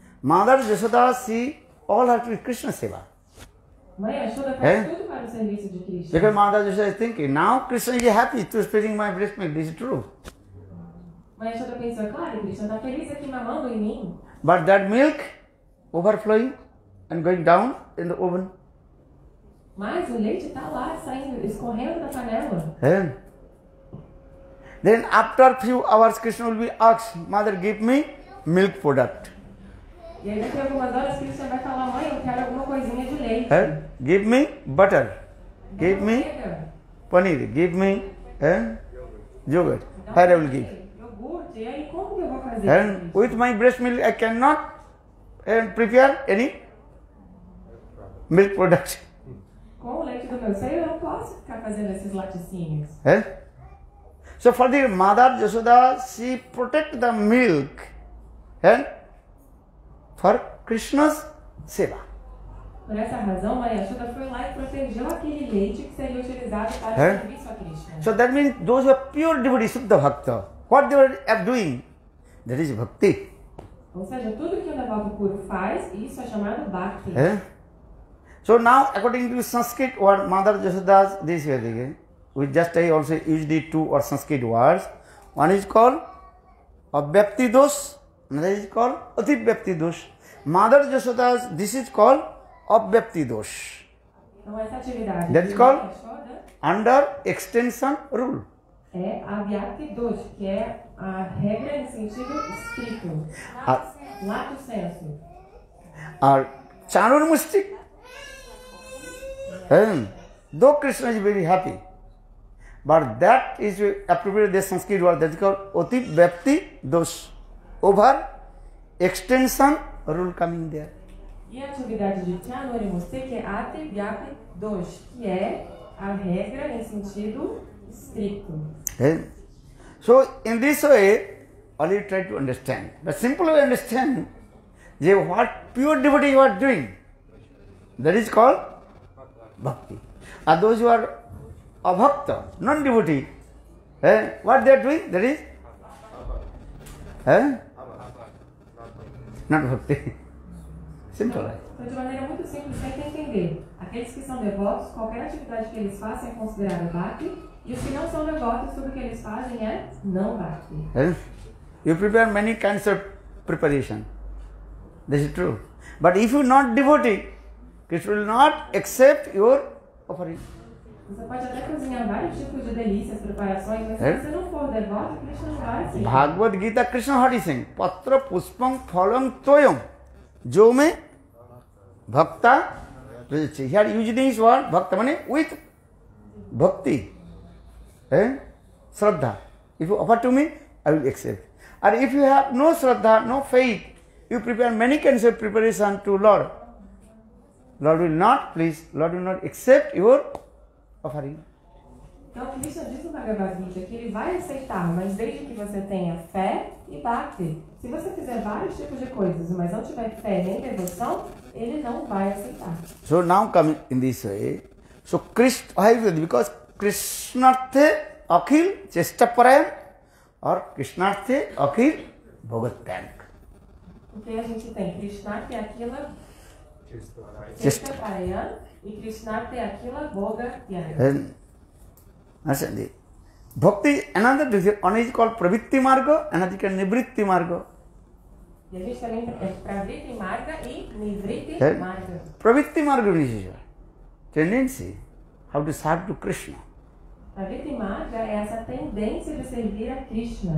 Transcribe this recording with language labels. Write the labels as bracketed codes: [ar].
[en] Mother Yashoda, she all her to Krishna seva. [pt] Mãe Yashoda faz tudo para o serviço de Krishna. [en] Because Mother Yashoda is thinking, now Krishna is happy to feeding my breast milk. This is true. [pt] Mãe Yashoda pensou, claro, Krishna está feliz aqui mamando em mim. [en] But that milk overflowing and going down in the oven. [pt] Mas o leite está lá, saindo, escorrendo da panela. [en] Then after few hours, Krishna will be asked, Mother, give me milk product. [pt] E aí daqui a algumas horas Krishna vai falar, mãe, eu quero alguma coisinha de leite. [en] Give me butter. Give me paneer. Give me yogurt. Where I will give. [pt] Iogurte. E aí como que eu vou fazer? [en] With my breast milk, I cannot prepare any milk product. [pt] Com o leite do meu seio, eu não posso ficar fazendo esses laticínios. [en] So for the Mother Yashoda, she protect the milk for Krishna's seva. [pt] Por essa razão, Mãe Yashoda foi lá e protegeu aquele leite que seria utilizado para o serviço a Krishna. [en] So that means those who are pure devotees, Shuddha Bhakta, what they are doing, that is bhakti. [pt] Ou seja, tudo que o devoto puro faz, isso é chamado bhakti. [en] So now, according to Sanskrit word, Mother Yashoda's this way, we just I also use the two or Sanskrit words. One is called Avyakti dosh, another is called Ativyakti dosh. Mother Jashoda, this is called Abhyapti Dosh. [pt] Então, essa atividade [en] That is [pt] de [en] called Yashoda under extension rule. [pt] é a Vyapti Dosh, que é a regra em sentido estrito. [la] Lato sensu. [en] Or Chanur Mustik. Though Krishna is very happy, but that is appropriate the Sanskrit word that is called Oti Vyapti Dosh. Over extension rule coming there. [pt] E a atividade de Chanuri Mustik é Ati Vyapti Dosh, que é a regra em sentido estrito. [en] So in this way, all you try to understand. But simply understand what pure devotee you are doing. That is called bhakti. And those who are abhakta, non-devotee, what they are doing, that is not bhakti. Simple. [pt] Então, de maneira muito simples, tem que entender. Aqueles que são devotos, qualquer atividade que eles façam é considerada bhakti, e os que não são devotos, tudo que eles fazem é não bhakti. [en] You prepare many kinds of preparation. This is true. But if you are not devotee, Krishna will not accept your offering. [pt] Você pode até cozinhar vários tipos de delícias, preparações, mas se você não for devoto, Krishna não vai aceitar. [sa] Bhagavad Gita Krishna Hari Singh, Patra Puspam Phalam Toyam, Jo me Bhakta. [en] Here using this word, Bhakta means with bhakti, Shraddha. If you offer to me, I will accept. And if you have no Shraddha, no faith, you prepare many kinds of preparation to Lord. Lord will not accept your offering. [pt] Então, Krishna diz no Bhagavad Gita que ele vai aceitar, mas desde que você tenha fé e bhakti. Se você fizer vários tipos de coisas, mas não tiver fé nem devoção, ele não vai aceitar. [en] So now coming in this way, so Krishna, because Krishnarthe Akhil Chestaparayam or Krishnarthe Akhil Bhagatank. [pt] Porque a gente tem Krishnarthe Akhila Chestaparayam e Krishnarthe Akhila Bhagatank. [en] Understand? Bhakti, another one is called Pravitti Marga, another is called Nivritti Marga. [pt] E a gente também é Pravritti Marga e Nivritti Marga. [en] Pravitti Marga means tendency how to serve to Krishna. [pt] Pravritti Marga é essa tendência de servir a Krishna.